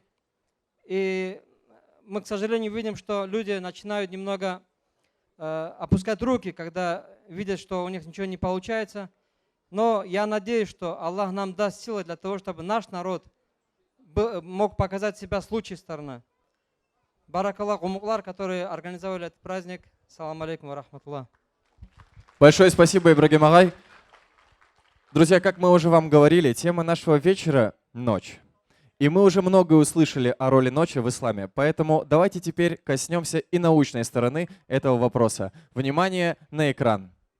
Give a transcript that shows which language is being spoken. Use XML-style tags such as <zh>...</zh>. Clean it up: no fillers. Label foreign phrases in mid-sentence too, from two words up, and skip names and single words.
<ru>И мы, к сожалению, видим, что люди начинают немного опускать руки, когда видят, что у них ничего не получается. Но я надеюсь, что Аллах нам даст силы для того, чтобы наш народ мог показать себя с лучшей стороны. Баракаллах умуклар, которые организовали этот праздник.</ru> <ar>سلام عليكم ورحمة الله.</ar> <ru>Большое спасибо, Ибрагим Агай. Друзья, как мы уже вам говорили, тема нашего вечера — ночь. И мы уже многое услышали о роли ночи в исламе, поэтому давайте теперь коснемся и научной стороны этого вопроса. Внимание на экран.</ru>